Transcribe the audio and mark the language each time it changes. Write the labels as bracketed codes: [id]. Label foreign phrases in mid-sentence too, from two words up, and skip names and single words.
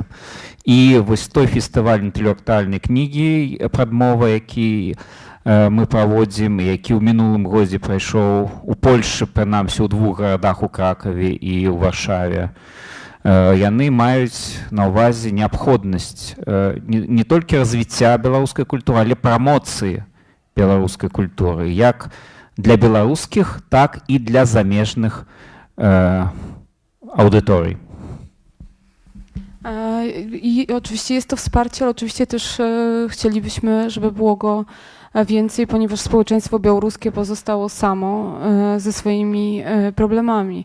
[be] І вось той фестываль інтэлектуальнай кнігі «Прадмова», які мы праводзім, які ў мінулым годзе прайшоў у Польшы, прынамсі ў двух гарадах, у Кракаве і ў Варшаве, яны маюць на ўвазе неабходнасць не толькі развіцця беларускай культуры, але прамоцыі беларускай культуры, як для беларускіх, так і для замежных audytorii. [pl] I oczywiście jest to wsparcie, ale oczywiście też chcielibyśmy, żeby było go więcej, ponieważ społeczeństwo białoruskie pozostało samo ze swoimi problemami.